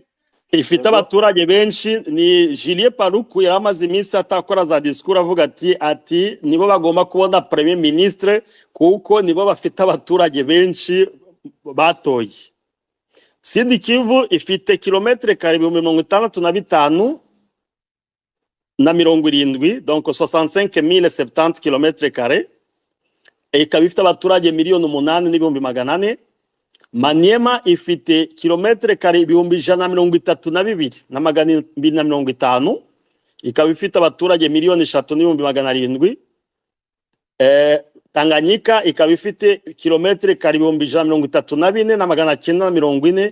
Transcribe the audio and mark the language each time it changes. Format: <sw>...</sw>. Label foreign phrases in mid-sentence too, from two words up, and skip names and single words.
<rw>Ifite abaturage benshi. Ni Julien Paluku yaramaze iminsi atakora za discours avuga ati nibo bagomba kubona</rw> <fr>premier ministre</fr> <rw>kuko nibo bafite abaturage benshi batoye. Sud Kivu ifite kilometre kare 65,070</rw> <fr>donc 65,070 km carrés.</fr> <rw>Ikaba ifite abaturage miliyoni 8 n'ibihumbi 800. Maniema ifite kilometre kare 132 na 250. Ikaba ifite abaturage miliyoni 3 n'ibihumbi 700. Tanganyika ikaba ifite kilometre kare 134 na 940.</rw>